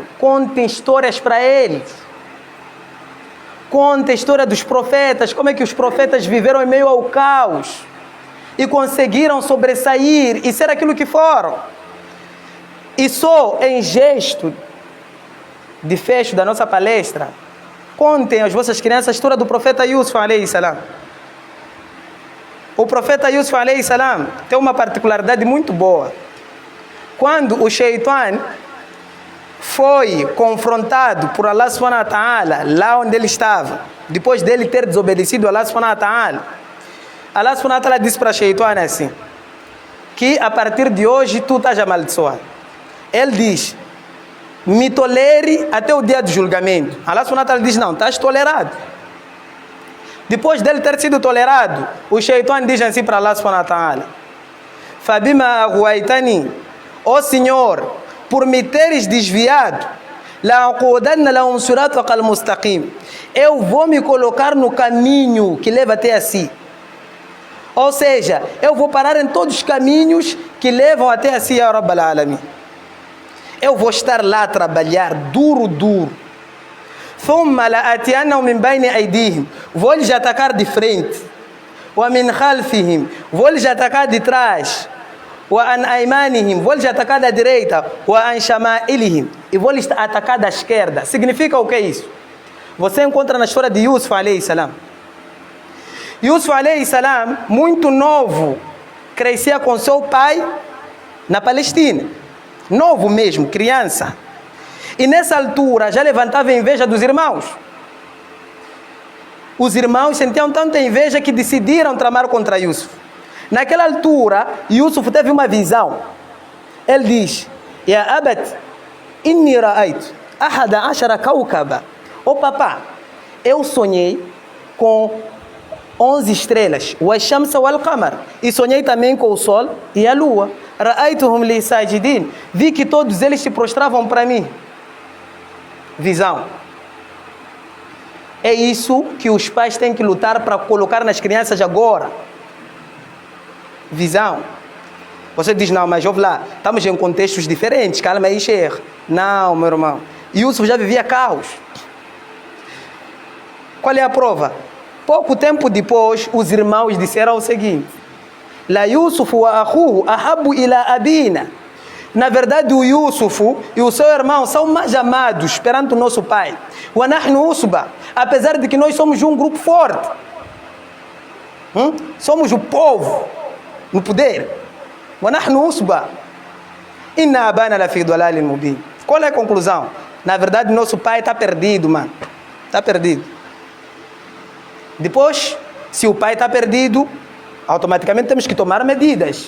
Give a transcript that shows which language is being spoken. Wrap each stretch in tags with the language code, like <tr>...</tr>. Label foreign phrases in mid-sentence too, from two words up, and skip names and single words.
<pt>Contem histórias para eles. Contem a história dos profetas. Como é que os profetas viveram em meio ao caos e conseguiram sobressair e ser aquilo que foram. E só em gesto de fecho da nossa palestra, contem às vossas crianças a história do profeta Yusuf</pt> <ar>عليه السلام.</ar> <pt>O profeta Yusuf</pt> <ar>عليه السلام</ar> <pt>tem uma particularidade muito boa. Quando o Shaitan foi confrontado por</pt> <ar>الله سبحانه وتعالى,</ar> <pt>lá onde ele estava, depois dele ter desobedecido a</pt> <ar>الله سبحانه وتعالى, الله سبحانه وتعالى</ar> <pt>disse para o Shaitan assim, que a partir de hoje tu estás amaldiçoado. Ele diz, me tolere até o dia do julgamento.</pt> <ar>الله سبحانه وتعالى</ar> <pt>diz, não, estás tolerado. Depois dele ter sido tolerado, o Shaitan diz assim para</pt> <ar>الله سبحانه وتعالى فبما أغويتني,</ar> <pt>ó Senhor, por me teres desviado, eu vou me colocar no caminho que leva até a si. Ou seja, eu vou parar em todos os caminhos que levam até a si,</pt> <ar>يا رب العالمين.</ar> <pt>Eu vou estar lá a trabalhar duro. Vou-lhes atacar de frente. Vou-lhes atacar de trás. Vou-lhes atacar da direita. E vou-lhes atacar da esquerda. Significa o que é isso? Você encontra na história de Yusuf</pt> <ar>عليه السلام. Yusuf عليه السلام,</ar> <pt>muito novo, crescia com seu pai na Palestina. Novo mesmo, criança. E nessa altura já levantava inveja dos irmãos. Os irmãos sentiam tanta inveja que decidiram tramar contra Yusuf. Naquela altura, Yusuf teve uma visão. Ele diz,</pt> <ar>يا أبت إني رأيت أحد عشر كوكبا.</ar> <pt>Ô papá, eu sonhei com 11 estrelas,</pt> <ar>والشمس والقمر,</ar> <pt>e sonhei também com o sol e a lua.</pt> <ar>رأيتهم لي ساجدين,</ar> <pt>vi que todos eles se prostravam para mim. Visão. É isso que os pais têm que lutar para colocar nas crianças agora. Visão. Você diz, não, mas ouve lá, estamos em contextos diferentes, calma aí, Sheikh. Não, meu irmão. Yusuf já vivia caos. Qual é a prova? Pouco tempo depois, os irmãos disseram o seguinte,</pt> <ar>ليوسف وأخوه أحب إلى أبينا.</ar> <pt>Na verdade, o Yusuf e o seu irmão são mais amados perante o nosso pai.</pt> <ar>ونحن عصبة.</ar> <pt>Apesar de que nós somos um grupo forte. Somos o povo no poder.</pt> <ar>ونحن عصبة. إن أبانا لفي ضلال مبين.</ar> <pt>Qual é a conclusão? Na verdade, nosso pai está perdido, mano. Está perdido. Depois, se o pai está perdido, automaticamente temos que tomar medidas.</pt>